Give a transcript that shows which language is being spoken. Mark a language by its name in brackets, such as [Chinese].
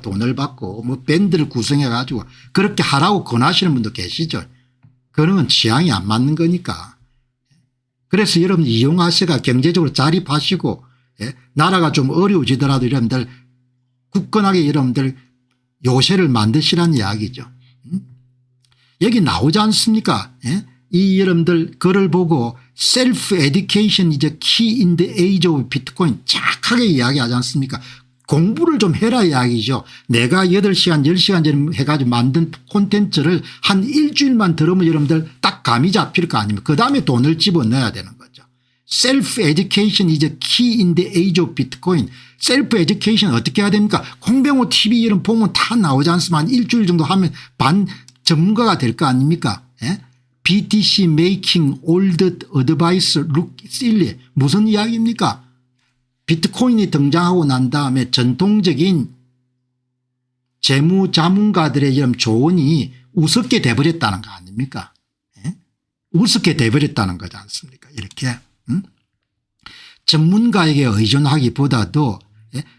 [Korean] 돈을 받고 뭐 밴드를 구성해 가지고 그렇게 하라고 권하시는 분도 계시죠. 그런 건 취향이 안 맞는 거니까. 그래서 여러분 이용하시가 경제적으로 자립하시고 예? 나라가 좀 어려워지더라도 여러분들 굳건하게 여러분들 요새를 만드시라는 이야기죠. 여기 나오지 않습니까? 예? 이 여러분들 글을 보고 [English] self education is a key in the age of bitcoin [Korean] 정확하게 이야기하지 않습니까? 공부를 좀 해라 이야기죠. 내가 8시간 10시간 해가지고 만든 콘텐츠를 한 일주일만 들으면 여러분들 딱 감이 잡힐 거 아닙니까? 그다음에 돈을 집어넣어야 되는 거죠. [English] self education is a key in the age of bitcoin. [Korean] self education 어떻게 해야 됩니까? 공병호 TV 이런 보면 다 나오지 않습니까? 한 일주일 정도 하면 반 전문가가 될 거 아닙니까? 예? [English] BTC making old advice look silly. [Korean] 무슨 이야기입니까? 비트코인이 등장하고 난 다음에 전통적인 재무자문가들의 이런 조언이 우습게 돼버렸다는 거 아닙니까? 예? 우습게 돼버렸다는 거지 않습니까? 이렇게 전문가에게 의존하기보다도 예?